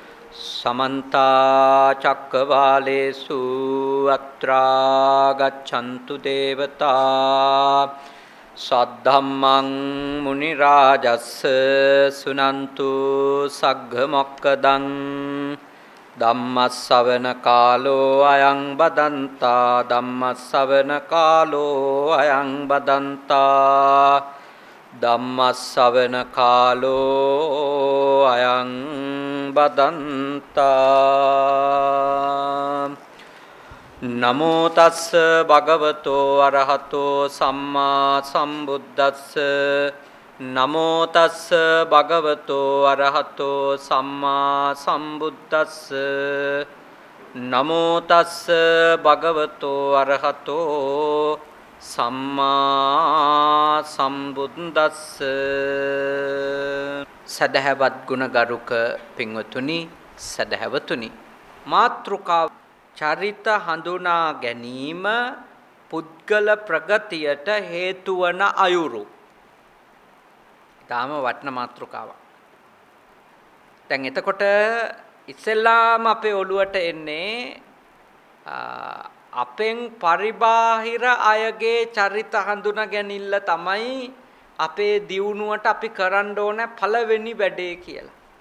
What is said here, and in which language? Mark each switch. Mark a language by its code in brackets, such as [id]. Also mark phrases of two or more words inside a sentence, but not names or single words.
[pi] समन्ता चक्रवालेषु अत्रा गच्छन्तु देवता सद्धम्मं मुनिराजस्य सुनन्तु सग्गमोक्कदं धम्मश्रवण कालो अयं बदन्ता धम्मश्रवण कालो अयं बदन्ता धम्मश्रवण कालो अयं बदन्ता नमो तस्स भगवतो अरहतो सम्मा सम्बुद्धस्स नमो तस्स भगवतो अरहतो सम्मा सम्बुद्धस्स नमो तस्स भगवतो अरहतो सम्मा सम्बुद्धस्स [si] සදහවත් ගුණගරුක පින්වතුනි සදහවතුනි මාතෘකා චරිත හඳුනා ගැනීම පුද්ගල ප්‍රගතියට හේතු වන අයුරු. ඊටාම වටින මාතෘකාවක්. දැන් එතකොට ඉස්සෙල්ලාම අපේ ඔළුවට එන්නේ අපෙන් පරිබාහිර අයගේ චරිත හඳුනා ගැනීම තමයි අපේ දියුණුවට අපි කරන්න ඕන පළවෙනි වැඩේ කියලා.